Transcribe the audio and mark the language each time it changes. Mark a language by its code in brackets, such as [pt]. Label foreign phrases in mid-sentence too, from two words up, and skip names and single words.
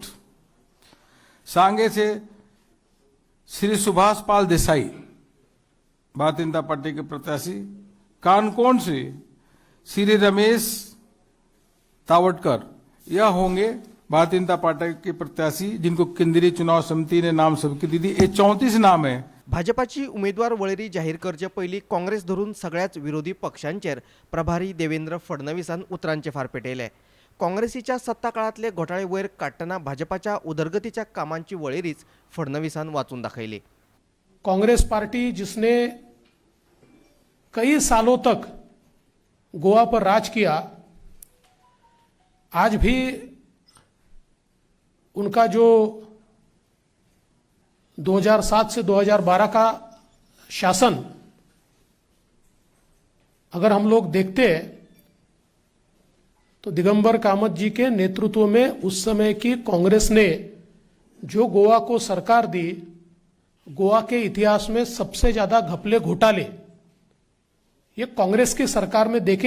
[hi] सांगे से श्री सुभाष पाल देसाई भारतीय जनता पार्टी के प्रत्याशी। कानकोन से श्री रमेश तावटकर यह होंगे भारतीय जनता पार्टी के प्रत्याशी जिनको केंद्रीय चुनाव समिती ने नाम स्वीकृती दी। 34 नाम है। [kok] भाजपाची उमेदवार वळेरी जाहीर करचे पयलीं काँग्रेस धरून सगळ्याच विरोधी पक्षांचेर प्रभारी देवेंद्र फडणवीसान उतरांचे फार पेटयले। काँग्रेसीच्या सत्ता काळातले घोटाळे वयर काडटना भाजपाच्या उदरगतीच्या कामांची वळेरीच फडणवीसान वाचून दाखयली। [hi] कांग्रेस पार्टी जिसने कई सालों तक गोवा पर राज किया, आज भी उनका जो 2007 से 2012 का शासन अगर हम लोग देखते हैं तो दिगंबर कामत जी के नेतृत्व में उस समय की कांग्रेस ने जो गोवा को सरकार दी, गोवा के इतिहास में सबसे ज्यादा घपले घोटाले ये कांग्रेस की सरकार में देखे।